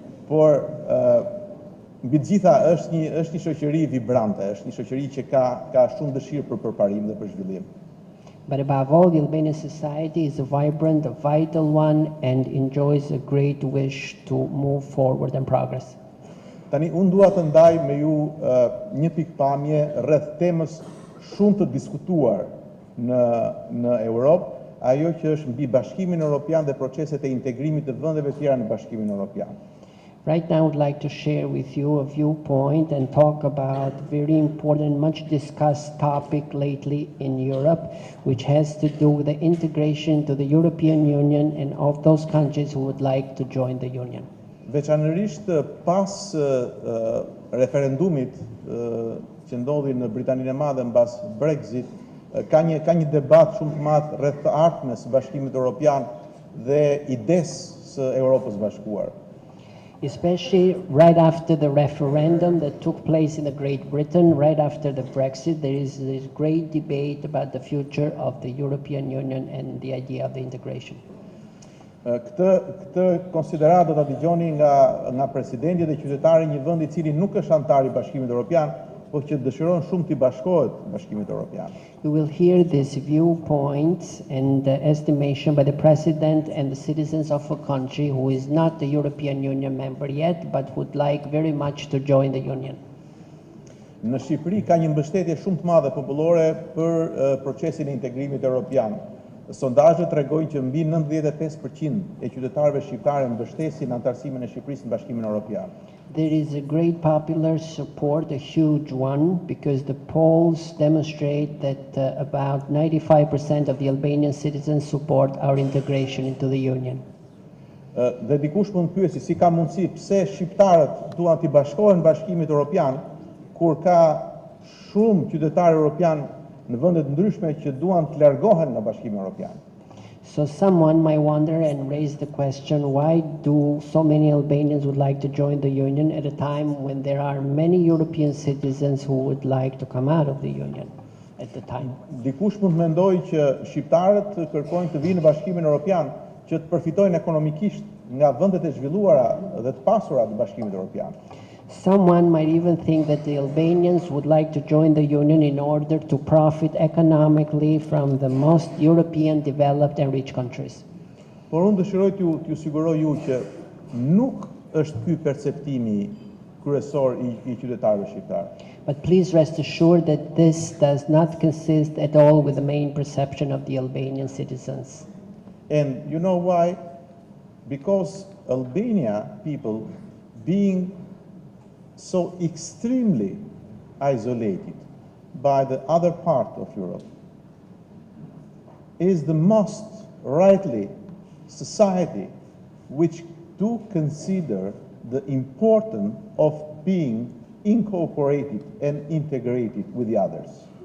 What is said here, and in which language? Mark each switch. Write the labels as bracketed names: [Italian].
[Albanian] Por mbi të gjitha është një shoqëri vibrante, është një shoqëri që ka shumë dëshirë për përparim dhe për zhvillim. [English] But above all, the Albanian society is a vibrant, a vital one, and enjoys a great wish to move forward and progress. [Albanian] Tani unë dua të ndaj me ju një pikpamje rreth temës shumë të diskutuar në Europë, ajo që është mbi Bashkimin Evropian dhe proceset e integrimit të vendeve tjera në Bashkimin Evropian. [English] Right now, I would like to share with you a viewpoint and talk about a very important, much discussed topic lately in Europe, which has to do with the integration to the European Union and of those countries who would like to join the Union. [Albanian] Veçanërisht pas referendumit që ndodhi në Britaninë e Madhe mbas Brexit, ka një debat shumë të madh rreth të ardhmes së Bashkimit Evropian dhe idesë së Europës Bashkuar. [English] Especially right after the referendum that took place in Great Britain, right after the Brexit, there is this great debate about the future of the European Union and the idea of the integration. [Albanian] Këtë konsiderat do ta dëgjoni nga presidenti dhe qytetari I një vendi I cili nuk është antar I Bashkimit Evropian, por që dëshiron shumë të bashkohet Bashkimit Evropian. [English] You will hear this viewpoint and estimation by the president and the citizens of a country who is not the European Union member yet, but would like very much to join the Union. [Albanian] në Shqipëri ka një mbështetje shumë të madhe popullore për procesin e integrimit evropian. Sondazhet tregojnë që mbi 95% e qytetarëve shqiptarë mbështesin anëtarësimin e Shqipërisë në Bashkimin Evropian. [English] There is a great popular support, a huge one, because the polls demonstrate that about 95% of the Albanian citizens support our integration into the Union. [Albanian] Dhe dikush mund të pyesi si ka mundësi pse shqiptarët duan të bashkohen Bashkimit Evropian kur ka shumë qytetarë evropian në vende të ndryshme që duan të largohen nga Bashkimi Evropian. [English] So someone might wonder and raise the question, why do so many Albanians would like to join the Union at a time when there are many European citizens who would like to come out of the Union at the time? [Albanian] Dikush mund të mendojë që shqiptarët kërkojnë të vinë në Bashkimin Evropian që të përfitojnë ekonomikisht nga vendet e zhvilluara dhe të pasura të Bashkimit Evropian. [English] Someone might even think that the Albanians would like to join the Union in order to profit economically from the most European developed and rich countries. [Albanian] Por unë dëshiroj t'ju siguroj ju që nuk është ky perceptimi kryesor i qytetarëve shqiptar. [English] But please rest assured that this does not consist at all with the main perception of the Albanian citizens. And you know why? Because Albania people, being so extremely isolated by the other part of Europe, is the most rightly society which do consider the importance of being incorporated and integrated with the others.